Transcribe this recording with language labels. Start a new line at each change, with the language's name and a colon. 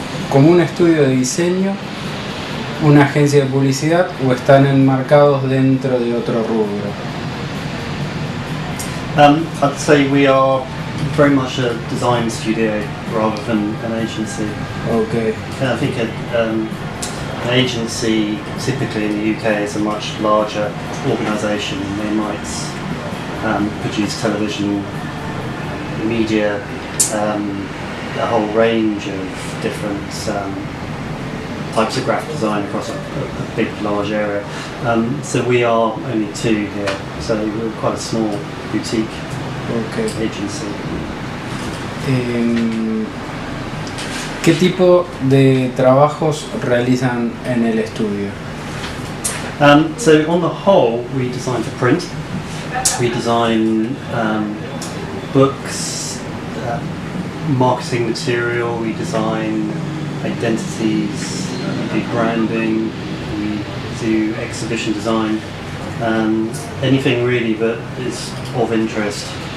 Spanish: ¿Como un estudio de diseño, una agencia de publicidad o están enmarcados dentro de otro rubro?
English: I'd say we are very much a design studio rather than an agency. Okay. And I think an agency, typically in the UK, is a much larger organisation. They might produce television, media, a whole range of different types of graphic design across a big, large area. So we are only two here, so we're quite a small boutique agency.
Spanish: ¿Qué tipo de trabajos realizan en el estudio?
English: So on the whole, we design for print. We design books, marketing material, we design identities, we do branding, we do exhibition design, anything really that is of interest.